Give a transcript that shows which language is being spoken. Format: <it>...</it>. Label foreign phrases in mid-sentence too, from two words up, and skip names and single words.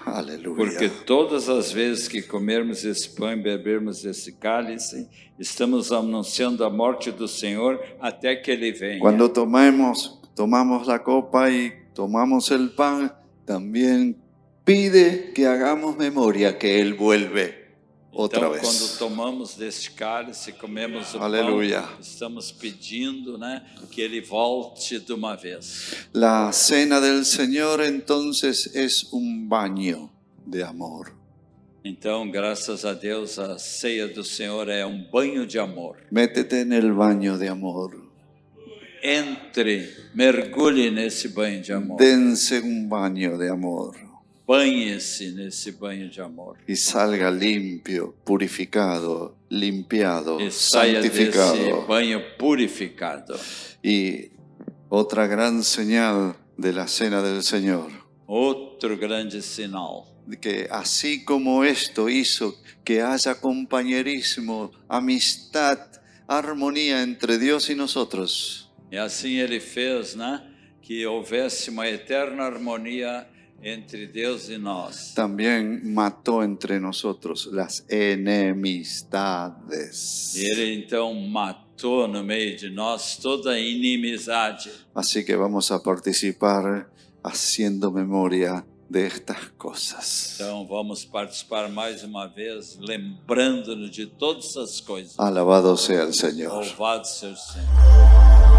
<es>Aleluya.</es> <pt>Porque todas as vezes que comermos esse pão e bebermos esse cálice, estamos anunciando a morte do Senhor até que Ele venha.</pt> <es>Cuando tomamos la copa y tomamos el pan, también pide que hagamos memoria que Él vuelve otra</es> <pt>Então,</pt> <es>vez.</es> <pt>quando tomamos deste cálice, comemos o Aleluia. pão, estamos pedindo, que Ele volte de uma vez.</pt> <es>La cena del Señor entonces es un baño de amor.</es> <pt>Então, graças a Deus, a ceia do Senhor é um banho de amor.</pt> <es>Métete en el baño de amor.</es> <pt>Mergulhe nesse banho de amor.</pt> <es>Dense un baño de amor.</es> <pt>Banhe-se nesse banho de amor.</pt> <es>Y salga limpio, purificado, limpiado,</es> <pt>E saia desse</pt> <es>santificado.</es> <pt>banho purificado.</pt> <es>Y otra gran señal de la cena del Señor,</es> <pt>Outro grande sinal.</pt> <es>que así como esto hizo que haya compañerismo, amistad, armonía entre Dios y nosotros,</es> <pt>E assim Ele fez, que houvesse uma eterna harmonia entre Deus e nós.</pt> <es>también mató entre nosotros las enemistades.</es> <pt>E Ele então matou no meio de nós toda a inimizade.</pt> <es>Así que vamos a participar haciendo memoria de estas cosas.</es> <pt>Então vamos participar mais uma vez, lembrando-nos de todas as coisas.</pt> <es>Alabado sea el Señor.</es> <pt>Louvado seja o Senhor.</pt>